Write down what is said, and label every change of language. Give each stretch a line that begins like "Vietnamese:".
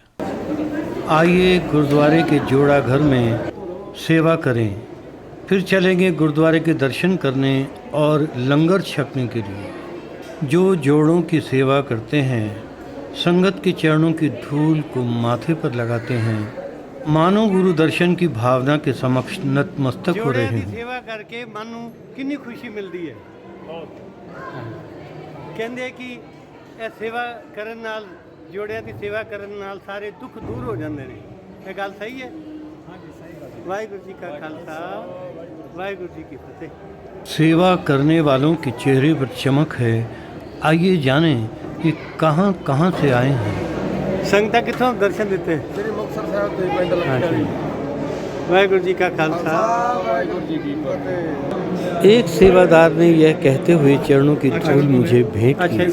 Hindi: आइए गुरुद्वारे के जोड़ा घर में सेवा करें, फिर चलेंगे गुरुद्वारे के दर्शन करने और लंगर छकने के लिए। जो जोड़ों की सेवा करते हैं संगत के चरणों की धूल को माथे पर लगाते हैं, मानो गुरु दर्शन की भावना के समक्ष नतमस्तक हो रहे हैं। सेवा करके मन
Punjabi: ਨੂੰ
Hindi: कितनी खुशी मिलती है।
Punjabi: ਕਹਿੰਦੇ ਕਿ ਇਹ ਸੇਵਾ ਕਰਨ ਨਾਲ, ਜੋੜਿਆਂ ਦੀ ਸੇਵਾ ਕਰਨ ਨਾਲ ਸਾਰੇ ਦੁੱਖ ਦੂਰ ਹੋ ਜਾਂਦੇ ਨੇ। ਇਹ ਗੱਲ ਸਹੀ ਹੈ? ਹਾਂਜੀ, ਸਹੀ ਗੱਲ। ਵਾਹਿਗੁਰੂ ਜੀ ਕਾ ਖਾਲਸਾ, ਵਾਹਿਗुरु जी की फतेह।
Hindi: सेवा करने वालों के चेहरे पर चमक है। आइए जाने कि कहाँ कहाँ से आए हैं। संगत कितों दर्शन देते हैं?
Punjabi: ਸ੍ਰੀ ਮੁਕਤਸਰ ਸਾਹਿਬ ਦੇ ਪਿੰਡ ਲੱਖੜੀ। वाहिगुरु जी का खालसा, ਵਾਹਿਗੁਰੂ ਜੀ ਕੀ ਫਤਿਹ।
Hindi: एक सेवादार ने यह कहते हुए चरणों की धूल मुझे भेंट की।